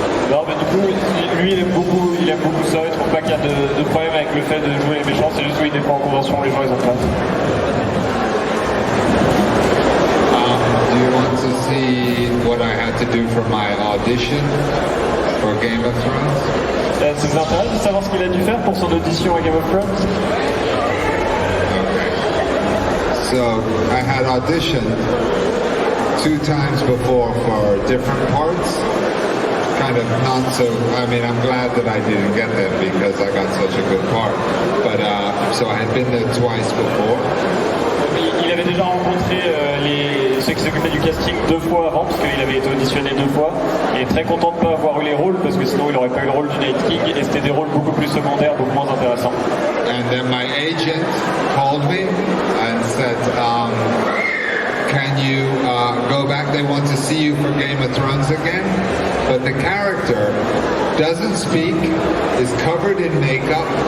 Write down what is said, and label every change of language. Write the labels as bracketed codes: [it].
[fr] Non, mais du coup, lui, il aime beaucoup ça. Il trouve pas qu'il y a de problème avec le fait de jouer les méchants. C'est juste qu'il n'est pas en convention, les gens, ils ont peur. [en] Do you want to see what I had to do for my audition for Game of Thrones? [fr] Ça vous intéresse de savoir ce qu'il a dû faire pour son audition à Game of Thrones? [en] Okay. So I had auditioned 2 times before for different parts. Kind of not so, I mean, I'm glad that I didn't get them because I got such a good part. But, so I had been there twice before. [fr] Il avait déjà rencontré ceux qui s'occupaient du casting 2 fois avant, parce qu'il avait été auditionné 2 fois. Il est très content de ne pas avoir eu les rôles, parce que sinon il n'aurait pas eu le rôle du Night King, et c'était des rôles beaucoup plus secondaires, beaucoup moins intéressants. [en] And then my agent called me and said, can you go back? They want to see you for Game of Thrones again. But the character doesn't speak, is covered in makeup,